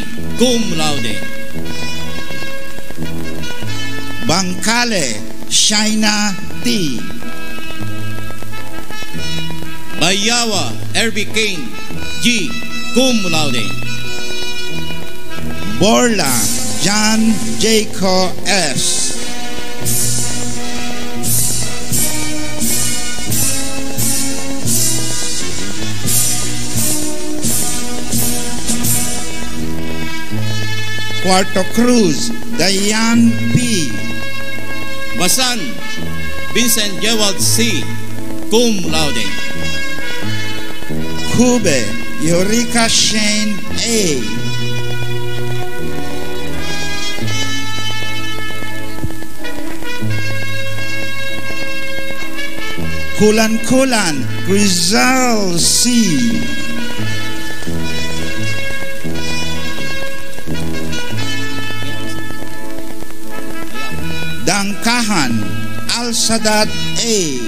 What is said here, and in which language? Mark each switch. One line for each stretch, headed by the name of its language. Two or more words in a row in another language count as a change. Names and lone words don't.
Latin: Cum laude. Bangkale Shaina D. Bayawa R.B. Kane G. Cum laude. Borla John Jaco S. Puerto Cruz Dayan P. Basan Vincent Jewald C. Cum laude. Kube Eureka Shane A. Kulan Rizal C. Dangkahan Al-Sadat A.